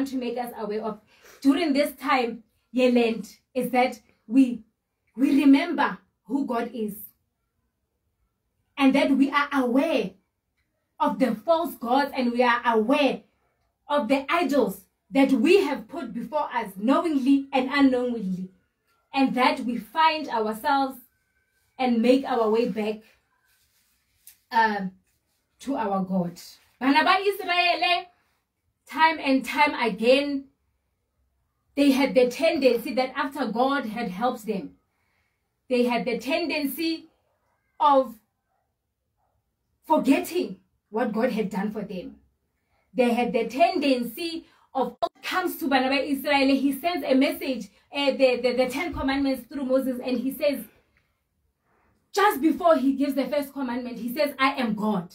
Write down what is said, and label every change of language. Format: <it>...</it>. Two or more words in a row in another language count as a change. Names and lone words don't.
<en>to make us aware of during this time, Yeland, is that we remember who God is, and that we are aware of the false gods, and we are aware of the idols that we have put before us knowingly and unknowingly, and that we find ourselves and make our way back to our God.</en> <st>Bana ba Israel,</st> <en>time and time again, they had the tendency that after God had helped them, they had the tendency of forgetting what God had done for them. They had the tendency of, comes to</en> <st>Bana ba Israel,</st> <en>he sends a message, the 10 commandments through Moses, and he says, just before he gives the first commandment, he says, I am God.</en>